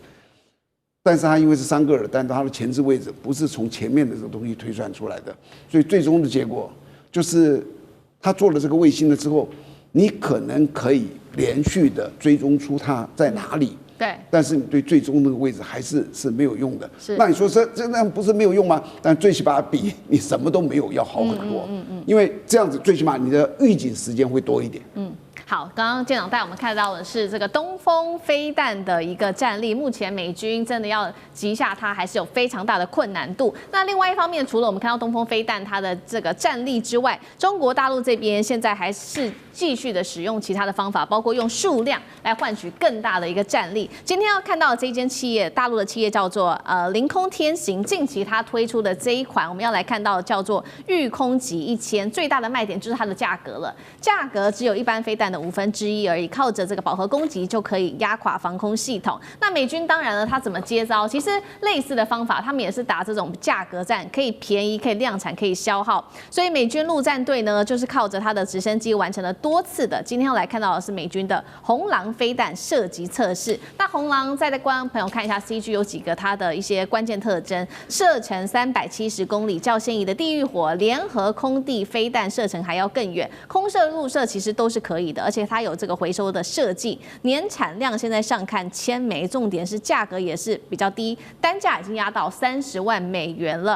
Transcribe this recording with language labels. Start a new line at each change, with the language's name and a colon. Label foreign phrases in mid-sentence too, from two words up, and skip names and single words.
Chinese: 但是它因為是桑格爾彈道，它的前置位置不是從前面的這個東西推算出來的，所以最終的結果就是他做了這個衛星了之後，你可能可以連續的追蹤出它在哪裡。对，但是你对最終那個位置還是沒有用的。那你說這樣不是沒有用嗎？但最起碼比你什麼都沒有要好很多。因為這樣子最起碼你的預警時間會多一點。好，剛剛艦長帶我們看到的是這個東風飛彈的一個戰力，目前美軍真的要擊下它，還是有非常大的困難度。那另外一方面，除了我們看到東風飛彈它的這個戰力之外，中國大陸這邊現在還是繼續的使用其他的方法，包括用數量來換取更大的一個戰力。今天要看到的這一間企業，大陸的企業叫做凌空天行，近期它推出的這一款，我們要來看到的叫做御空級1000，最大的賣點就是它的價格了，價格只有一般飛彈的1/5而已，靠着這個飽和攻擊就可以壓垮防空系統。那美軍當然了，他怎麼接招？其實類似的方法，他們也是打這種價格戰，可以便宜，可以量產，可以消耗。所以美軍陸戰隊呢，就是靠着它的直升機完成了多次的。今天要來看到的是美軍的紅狼飛彈射擊測試。那紅狼再觀眾朋友看一下 CG 有幾個它的一些關鍵特徵：射程370公里，較現役的地獄火聯合空地飛彈射程還要更遠，空射、陸射其實都是可以的，而且它有這個回收的設計，年產量現在上看1000枚，重點是價格也是比較低，單價已經壓到30萬美元了。